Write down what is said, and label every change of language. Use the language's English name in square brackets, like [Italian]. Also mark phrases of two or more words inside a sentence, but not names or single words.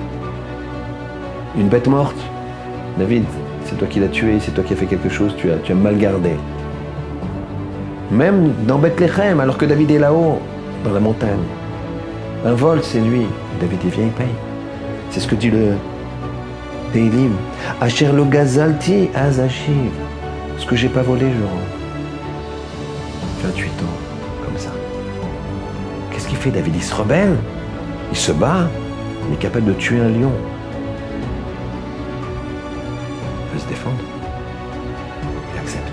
[French] Une bête morte, David, c'est toi qui l'as tué, c'est toi qui as fait quelque chose, tu as mal gardé. Même dans Bethléem, alors que David est là-haut, dans la montagne, un vol, c'est lui. David, il vient, il paye. C'est ce que dit le Tehillim. [Hebrew] אשר לא גזלתי אז אשיב. [French] Ce que j'ai pas volé, je rends. 28 ans, comme ça. Qu'est-ce qu'il fait, David? Il se rebelle, il se bat, il est capable de tuer un lion. Il peut se défendre. Il accepte.